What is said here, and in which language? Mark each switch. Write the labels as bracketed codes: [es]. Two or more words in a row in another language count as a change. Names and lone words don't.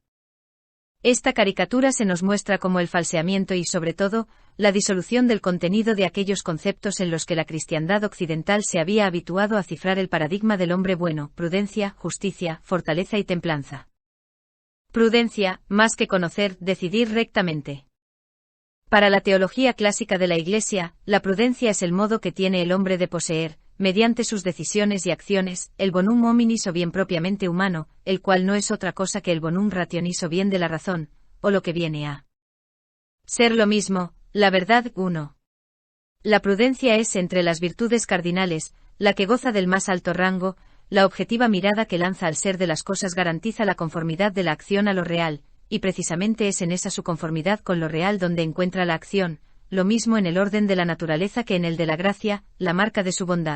[es] Esta caricatura se nos muestra como el falseamiento y, sobre todo, la disolución del contenido de aquellos conceptos en los que la cristiandad occidental se había habituado a cifrar el paradigma del hombre bueno: prudencia, justicia, fortaleza y templanza. Prudencia, más que conocer, decidir rectamente. Para la teología clásica de la Iglesia, la prudencia es el modo que tiene el hombre de poseer, mediante sus decisiones y acciones, el [la] bonum hominis [es] o bien propiamente humano, el cual no es otra cosa que el [la] bonum rationis [es] o bien de la razón, o lo que viene a ser lo mismo, la verdad uno. La prudencia es, entre las virtudes cardinales, la que goza del más alto rango, la objetiva mirada que lanza al ser de las cosas garantiza la conformidad de la acción a lo real, y precisamente es en esa su conformidad con lo real donde encuentra la acción, lo mismo en el orden de la naturaleza que en el de la gracia, la marca de su bondad.